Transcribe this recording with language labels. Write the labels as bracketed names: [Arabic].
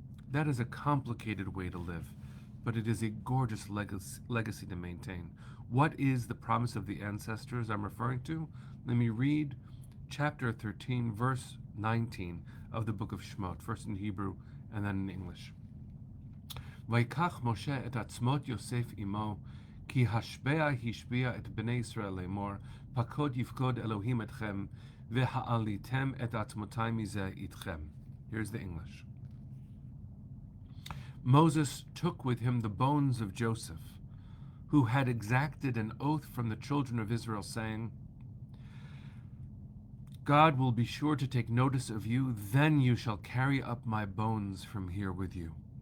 [English] That is a complicated way to live, but it is a gorgeous legacy to maintain. What is the promise of the ancestors I'm referring to? Let me read chapter 13, verse 19 of the book of Shemot, first in Hebrew and then in English. [Hebrew] ויקח משה את עצמות יוסף עמו, כי השבע השביע את בני ישראל לאמור, פקוד יפקוד אלוהים אתכם, והעליתם את עצמותי מזה איתכם. [English] Here's the English. Moses took with him the bones of Joseph, who had exacted an oath from the children of Israel, saying, God will be sure to take notice of you, then you shall carry up my bones from here with you.